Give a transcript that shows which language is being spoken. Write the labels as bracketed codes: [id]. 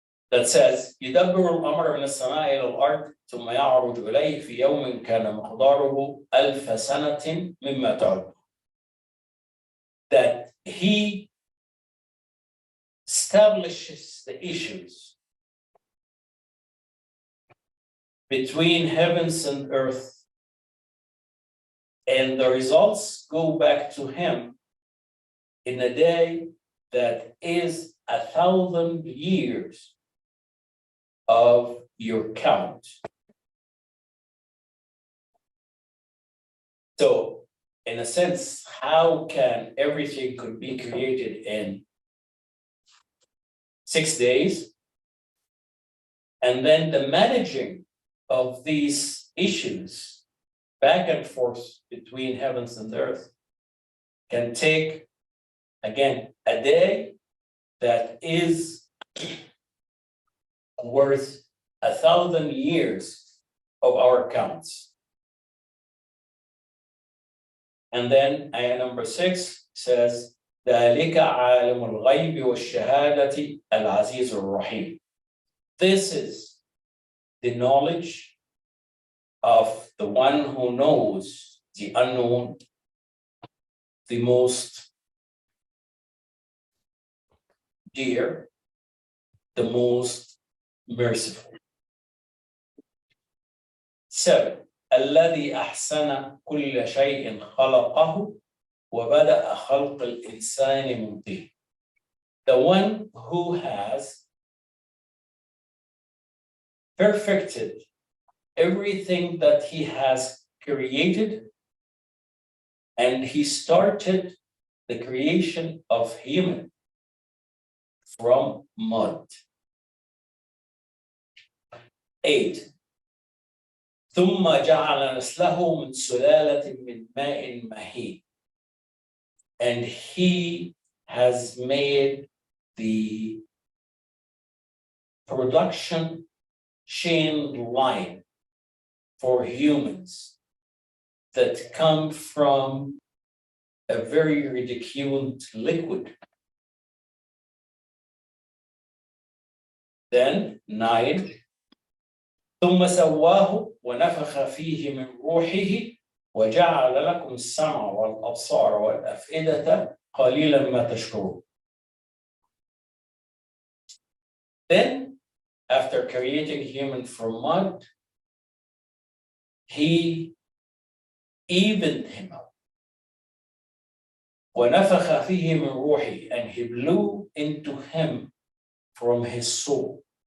[en] That says, [ar] يدبر الأمر من السماء إلى الأرض ثم يعرج إليه في يوم كان مقداره 1000 سنة مما تعد. [en] That he establishes the issues between heavens and earth, and the results go back to him in a day that is 1,000 years of your count. So, in a sense, how can everything could be created in 6 days? And then the managing of these issues back and forth between heavens and earth can take, again, a day that is worth 1,000 years of our counts. And then ayah number 6 says, [ar] ذلك عالم الغيب والشهادة العزيز الرحيم. [en] This is the knowledge of the one who knows the unknown, the most dear, the most merciful. 7. [ar] الذي أحسن كل شيء خلقه وبدأ خلق الإنسان من طين. [en] The one who has perfected everything that he has created, and he started the creation of human from mud. 8. [ar] ثم جعل نسله من سلالة من ماء مهين. [en] And he has made the production chain line for humans that come from a very ridiculed liquid. Then 9. [ar] ثم سواه ونفخ فيه من روحه وجعل لكم السمع والأبصار والأفئدة قليلا ما تشكرون. [en] Then, after creating human from mud, he evened him up. [ar] ونفخ فيه من روحه, [en] and he blew into him from his soul.